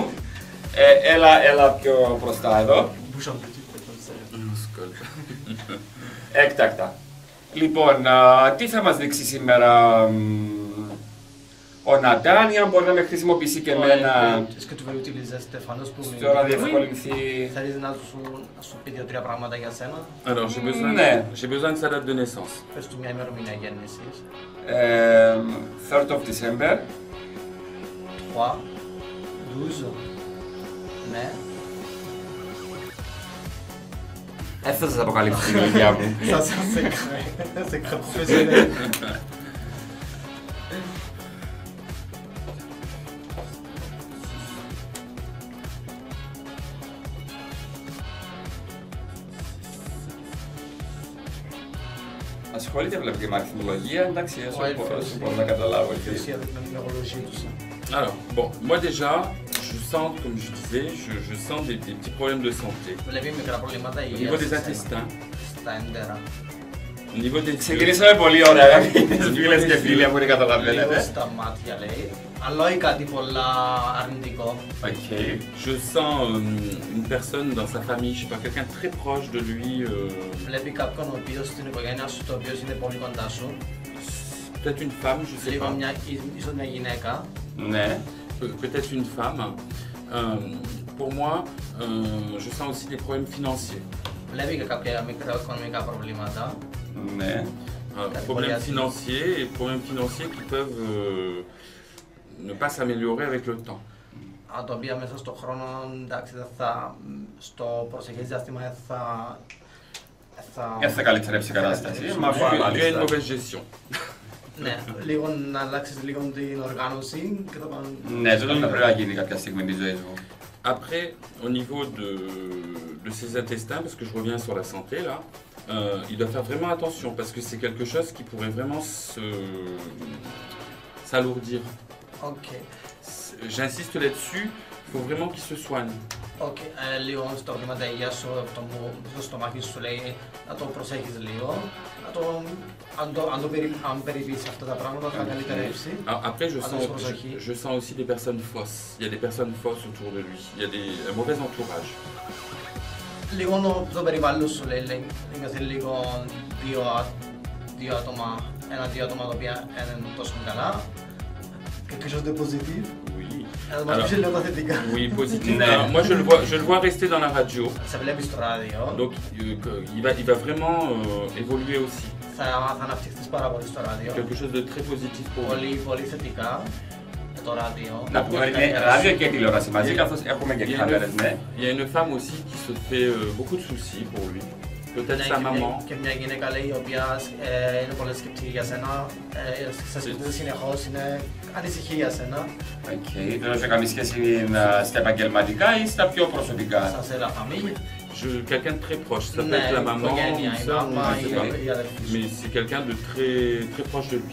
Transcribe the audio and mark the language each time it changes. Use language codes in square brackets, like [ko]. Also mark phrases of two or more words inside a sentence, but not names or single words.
[el] Έλα πιο μπροστά εδώ. Έκτακτα. Λοιπόν, τι θα μας δείξει σήμερα ο Νατάν, για να μπορεί να με χρησιμοποιήσει και εμένα στο να διευκολυνθεί. Θέλεις να σου πει δύο-τρία πράγματα για σένα? [fr] Alors, j'ai besoin de sa date de naissance. [el] Πες του μια ημερομηνία γέννησης. [en] 3rd of December. 3, 12, [el] ναι. Δεν θα σας αποκαλύψω την ηλικία μου. [fr] Ça c'est professionnel. [el] Ασχολείται βλέπει και με αριθμολογία, εντάξει, όσο μπορώ να καταλάβω. [fr] Alors, bon, moi déjà, je sens, comme je disais, je sens des petits problèmes de santé. Au niveau des intestins. Au niveau des yeux. [el] Ξεκινήσαμε πολύ ωραία, αγαπητές φίλες και φίλοι, από ό,τι καταλαβαίνετε. Στα μάτια λέει, αλλά όχι κάτι πολλά αρνητικό. Ok. [fr] Je sens une personne dans sa famille, je sais pas, quelqu'un très proche de lui. [el] Βλέπει κάποιον ο οποίος στην οικογένεια σου, το οποίος είναι πολύ κοντά σου. [fr] Peut-être une femme, je sais pas. [el] Ίσως μια γυναίκα. Ναι. [fr] Peut-être une femme. Pour moi, je sens aussi des problèmes financiers. [el] Βλέπει και κάποια μικρά οικονομικά προβλήματα. Ναι. [fr] Problèmes financiers et problèmes financiers qui peuvent ne pas s'améliorer avec le temps. [el] Τα οποία μέσα στον χρόνο, εντάξει, στο προσεχές διάστημα θα καλυτερέψει η κατάσταση. [fr] Il y a une mauvaise gestion. [el] Ναι, λίγο να αλλάξεις λίγο την οργάνωση και το πάνω. Ναι, αυτό θα πρέπει να γίνει κάποια στιγμή της ζωής μου. [fr] Après, au niveau de ses intestins, parce que je reviens sur la santé là, il doit faire vraiment attention parce que c'est quelque chose qui pourrait vraiment s'alourdir. Ok. J'insiste là-dessus, il faut vraiment qu'il se soigne. [el] Ok, λίγο στο πρόβλημα τα υγεία σου, το στομάχι σου λέει να το προσέχεις λίγο. Αν περιπείς αυτά τα πράγματα θα καλυτερεύσει. [fr] Après, je sens aussi des personnes fausses. Il y a des personnes fausses autour de lui. Il y a un mauvais entourage. [el] Λίγο το περιβάλλον σου λέει, νιώθει λίγο δύο άτομα τα οποία είναι τόσο καλά. [fr] Quelque chose de positif. Oui. Alors, oui, positif. Moi, je le vois rester dans la radio. Donc, il va vraiment évoluer aussi. Quelque chose de très positif pour lui. [el] Να πούμε ράδιο και τηλεόραση μαζί, καθώς έχουμε και κάμερες, ναι. [fr] Il y a une femme aussi qui se fait beaucoup de soucis pour lui. Peut-être sa maman. [el] Και μια γυναίκα λέει η οποία είναι πολύ σκεπτική για σένα, σε σκεφτεί συνεχώς, είναι ανησυχή για σένα. Οκ, δεν έχει καμία σχέση στα επαγγελματικά ή στα πιο προσωπικά. [fr] Ça c'est la famille. Quelqu'un de très proche, ça peut être la maman, mais c'est quelqu'un de très proche de lui.